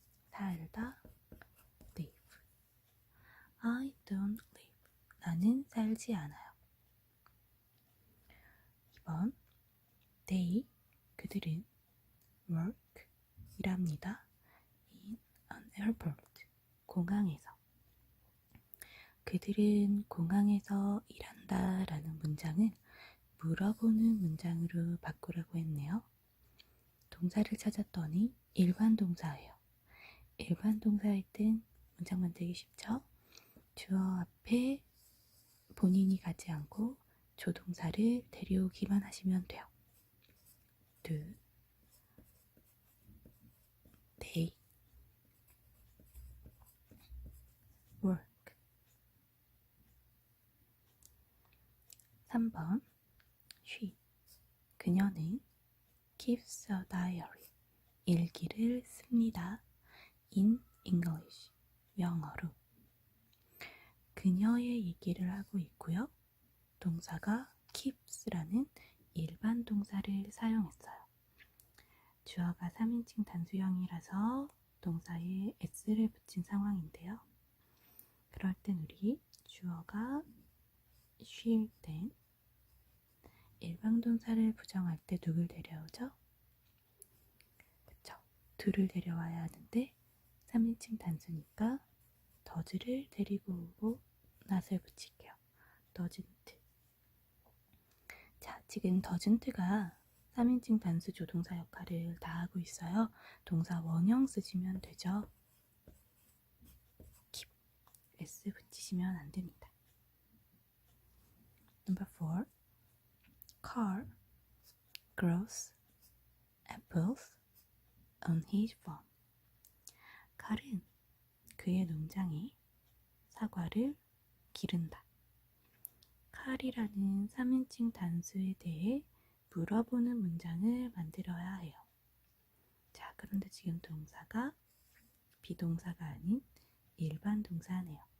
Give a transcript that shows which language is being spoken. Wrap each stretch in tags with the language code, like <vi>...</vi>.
<ko>살다</ko> <en>live. I don't live.</en> <ko>나는 살지 않아요. 2번</ko> <en>they,</en> <ko>그들은</ko> <en>work,</en> <ko>일합니다.</ko> <en>in an airport,</en> <ko>공항에서. 그들은 공항에서 일한다 라는 문장은 물어보는 문장으로 바꾸라고 했네요. 동사를 찾았더니 일반 동사예요. 일반 동사일 땐 문장 만들기 쉽죠? 주어 앞에 본인이 가지 않고 조동사를 데려오기만 하시면 돼요.</ko> <en>do, they, work.</en> <ko>3번 she, 그녀는</ko> <en>keeps a diary,</en> <ko>일기를 씁니다.</ko> <en>in English,</en> <ko>영어로. 그녀의 얘기를 하고 있고요. 동사가 keeps라는 일반 동사를 사용했어요. 주어가 3인칭 단수형이라서 동사에 s를 붙인 상황인데요. 그럴 땐 우리 주어가 she일 땐 일반 동사를 부정할 때 누굴 데려오죠? 그쵸? do를 데려와야 하는데 3인칭 단수니까 does를 데리고 오고 not을 붙일게요.</ko> <en>doesn't.</en> <ko>자, 지금 doesn't가 3인칭 단수 조동사 역할을 다 하고 있어요. 동사 원형 쓰시면 되죠. keep, s 붙이시면 안 됩니다.</ko> <en>Number 4. Carl grows apples on his farm.</en> <ko>칼은 그의 농장에 사과를 기른다. 칼이라는 3인칭 단수에 대해 물어보는 문장을 만들어야 해요. 자, 그런데 지금 동사가 비동사가 아닌 일반 동사네요.</ko>